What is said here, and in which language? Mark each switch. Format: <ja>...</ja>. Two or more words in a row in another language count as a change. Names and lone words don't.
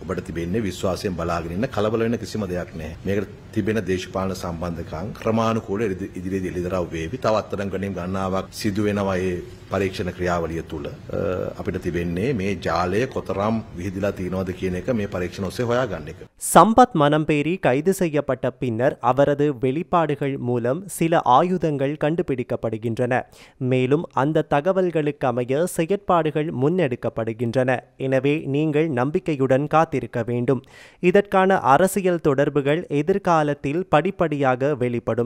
<si>ඔබට තිබෙන්නේ විශ්වාසයෙන් බලාගෙන ඉන්න, කලබල වෙන්න කිසිම දෙයක් නැහැ. මේකට තිබෙන දේශපාලන සම්බන්ධකම් ක්‍රමානුකූලව ඉදිරියේදී එළිදරව් වේවි. තව අත්අඩංගුවකින් ගණනාවක් සිදු වෙනවා. ඒ පරීක්ෂණ ක්‍රියාවලිය තුල අපිට තිබෙන්නේ වන්නේ මේ ජාලය කොතරම් විහිදිලා තියෙනවද කියන එක මේ පරීක්ෂණ ඔස්සේ හොයාගන්න එක.</si> <ta>சம்பத் மனம்பேரி கைது செய்யப்பட்ட பின்னர் அவரது வெளிப்பாடுகள் மூலம் சில ஆயுதங்கள் கண்டுபிடிக்கப்படுகின்றன. மேலும் அந்த தகவல்களுக்கு அமைய செயற்பாடுகள் முன்னெடுக்கப்படுகின்றன. எனவே நீங்கள் நம்பிக்கையுடன் காத்திருக்க வேண்டும். இதற்கான அரசியல் தொடர்புகள் எதிர்காலத்தில் படிப்படியாக வெளிப்படும்.</ta>